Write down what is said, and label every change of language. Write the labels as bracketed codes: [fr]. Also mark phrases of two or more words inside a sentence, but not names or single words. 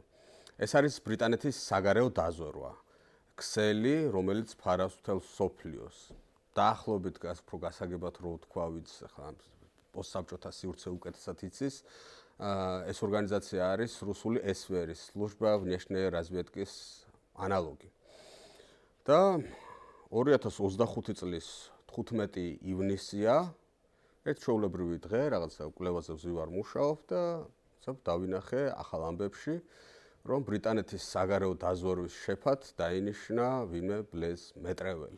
[ka] ეს არის ბრიტანეთის საგარეო დაზვერვა, ქსელი, რომელიც ფარავს მთელ მსოფლიოს. დაახლოებით უფრო გასაგებად რო ვთქვა, ვიც ახლა პოსტსაბჭოთა სივრცე უკეთესად იცის. ეს ორგანიზაცია არის რუსული SVR-ის, [ru] служба внешней разведкის ანალოგი. [ka] და 2025 წლის 15 ივნისია, ერთ ჩვეულებრივი დღე, რაღაცა კვლევაზე ვზივარ მუშაობ და დავინახე ახალ ამბებში, რომ ბრიტანეთის საგარეო დაზვერვის შეფად დაინიშნა ვინმე ბლეზ მეტრეველი.